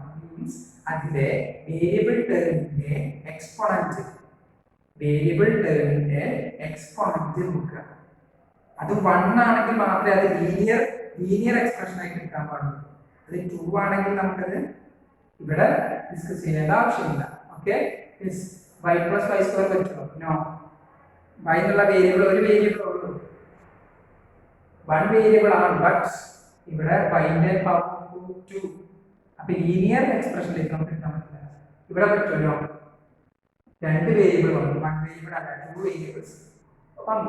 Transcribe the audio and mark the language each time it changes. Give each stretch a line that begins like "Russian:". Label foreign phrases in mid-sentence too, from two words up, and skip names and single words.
Malayalam: മീൻസ് അതിലെ
English: variable term's exponent, variable term's exponent
Malayalam: നോക്കുക. അത് 1 ആണെങ്കിൽ മാത്രമേ അത്
English: linear expression
Malayalam: ആയിട്ട് എടുക്കാൻ പാടുള്ളൂ. അത് 2 ആണെങ്കിൽ നമുക്കത് ഇവിടെ ഡിസ്കസ് ചെയ്യേണ്ട ആവശ്യമില്ല. ഓക്കെ,
English: y plus y square
Malayalam: പറ്റുമോ? നോ. y എന്നുള്ള വേരിയബിൾ ഒരു വേരിയബിൾ ഉള്ളൂ, 1 വേരിയബിൾ ആണ്. ബട്ട് ഇവിടെ y ന്റെ പവർ 2. അപ്പൊ
English: linear expression
Malayalam: നമുക്ക് എടുക്കാൻ പറ്റില്ല. ഇവിടെ പറ്റുമല്ലോ, രണ്ട് വേരിയബിൾ വന്നു, 1 വേരിയബിൾ അല്ല 2 വേരിയബിൾസ് വന്നു.